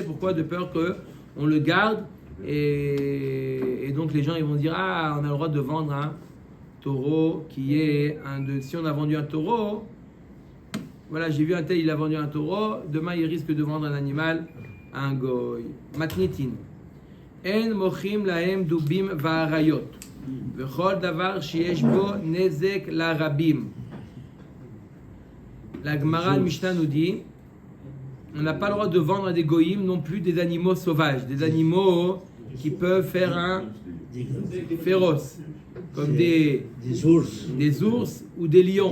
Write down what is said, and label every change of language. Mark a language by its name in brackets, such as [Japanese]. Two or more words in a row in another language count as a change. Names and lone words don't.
[French] Pourquoi? De peur qu'on le garde et donc les gens ils vont dire ah, on a le droit de vendre un taureau qui est si on a vendu un taureau, voilà, j'ai vu un tel, il a vendu un taureau, demain il risque de vendre un animal à un goy. [Hebrew] Matnitin. אין מוכרים להם דובים ואריות. וכל דבר שיש בו נזק לרבים. [French] La Gemara al Mishnah nous dit on n'a pas le droit de vendre à des goyim non plus des animaux sauvages, des animaux qui peuvent faire un féroce, comme des ours ou des lions.